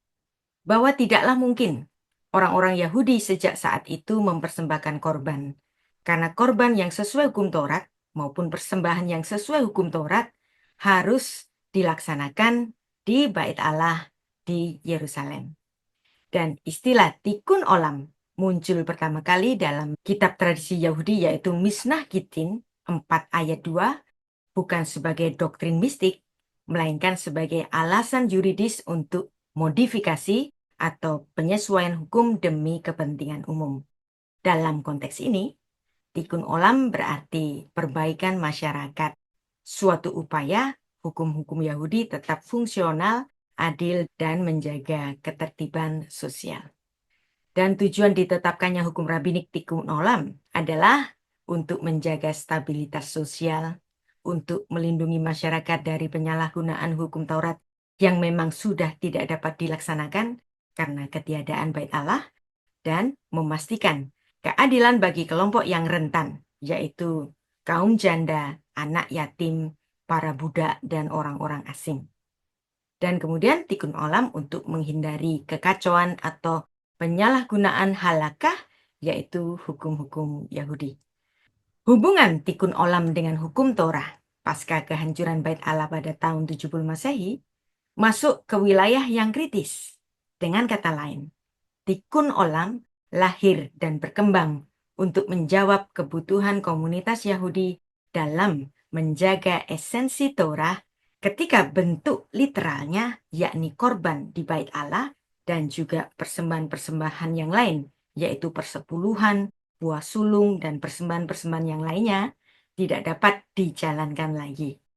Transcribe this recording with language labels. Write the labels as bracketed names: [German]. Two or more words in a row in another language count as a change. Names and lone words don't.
[Indonesian] Bahwa tidaklah mungkin orang-orang Yahudi sejak saat itu mempersembahkan korban, karena korban yang sesuai hukum Taurat maupun persembahan yang sesuai hukum Taurat harus dilaksanakan di Bait Allah di Yerusalem. Dan istilah [Hebrew] תיקון עולם [Indonesian] muncul pertama kali dalam kitab tradisi Yahudi yaitu Mishnah Gitin 4 ayat 2, bukan sebagai doktrin mistik, melainkan sebagai alasan yuridis untuk modifikasi atau penyesuaian hukum demi kepentingan umum. Dalam konteks ini, [Hebrew] תיקון עולם [Indonesian] berarti perbaikan masyarakat, suatu upaya hukum-hukum Yahudi tetap fungsional, adil, dan menjaga ketertiban sosial. Dan tujuan ditetapkannya hukum rabinik [Hebrew] תיקון עולם [Indonesian] adalah untuk menjaga stabilitas sosial, untuk melindungi masyarakat dari penyalahgunaan hukum Taurat yang memang sudah tidak dapat dilaksanakan karena ketiadaan Bait Allah, dan memastikan keadilan bagi kelompok yang rentan, yaitu kaum janda, anak yatim, para budak, dan orang-orang asing. Dan kemudian [Hebrew] תיקון עולם [Indonesian] untuk menghindari kekacauan atau penyalahgunaan halakah, yaitu hukum-hukum Yahudi. Hubungan [Hebrew] תיקון עולם [Indonesian] dengan hukum Torah pasca kehancuran Bait Allah pada tahun 70 Masehi masuk ke wilayah yang kritis. Dengan kata lain, [Hebrew] תיקון עולם [Indonesian] lahir dan berkembang untuk menjawab kebutuhan komunitas Yahudi dalam menjaga esensi Torah ketika bentuk literalnya yakni korban di Bait Allah dan juga persembahan-persembahan yang lain, yaitu persepuluhan, buah sulung, dan persembahan-persembahan yang lainnya tidak dapat dijalankan lagi.